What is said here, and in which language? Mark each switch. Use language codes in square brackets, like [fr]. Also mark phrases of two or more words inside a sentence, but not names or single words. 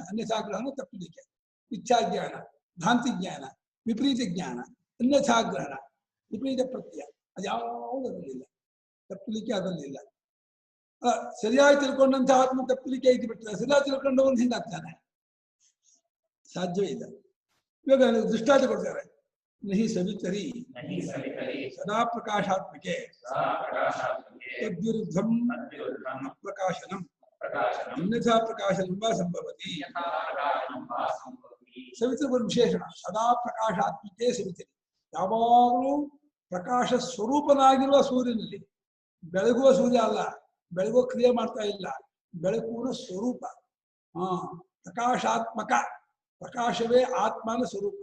[kn] ಅನ್ಯಥಾಗ್ರಹಣ ತಪ್ಪುಳಿಕೆ, ಇಚ್ಛಾಜ್ಞಾನ, ಭ್ರಾಂತಿ ಜ್ಞಾನ, ವಿಪರೀತ ಜ್ಞಾನ, ಅನ್ಯಥಾಗ್ರಹಣ, ವಿಪರೀತ ಪ್ರತ್ಯಯ, ಅದ್ಯಾವುದು ಅದರಲ್ಲಿಲ್ಲ. ತಪ್ಪುಳಿಕೆ ಅದರಲ್ಲಿಲ್ಲ. ಸರಿಯಾಗಿ ತಿಳ್ಕೊಂಡಂತ ಆತ್ಮ ತಪ್ಪಲಿಕ್ಕೆ ಇದ್ದು ಬಿಟ್ಟರೆ ಸರಿಯಾಗಿ ತಿಳ್ಕೊಂಡವನು ಹಿಂಗಾಗ್ತಾನೆ, ಸಾಧ್ಯವೇ ಇಲ್ಲ. ಇವಾಗ ದೃಷ್ಟಾಂತ ಕೊಡ್ತಾರೆ. [sa] ನಹಿ ಸವಿತರಿ ಸದಾ ಪ್ರಕಾಶಾತ್ಮಕೆ ತದ್ವಿರುದ್ಧಂ ಪ್ರಕಾಶನಂ ಅನ್ಯಥಾ ಪ್ರಕಾಶನಂ ವಾ ಸಂಭವತಿ. [kn] ಸವಿತರಿ ಒಂದು ವಿಶೇಷಣ. [sa] ಸದಾ ಪ್ರಕಾಶಾತ್ಮಕೆ ಸವಿತರಿ, [kn] ಯಾವಾಗಲೂ ಪ್ರಕಾಶ ಸ್ವರೂಪನಾಗಿರುವ ಸೂರ್ಯನಲ್ಲಿ. ಬೆಳಗುವ ಸೂರ್ಯ ಅಲ್ಲ, ಬೆಳಗುವ ಕ್ರಿಯೆ ಮಾಡ್ತಾ ಇಲ್ಲ, ಬೆಳಕುವ ಸ್ವರೂಪ. ಪ್ರಕಾಶಾತ್ಮಕ, ಪ್ರಕಾಶವೇ ಆತ್ಮನ ಸ್ವರೂಪ.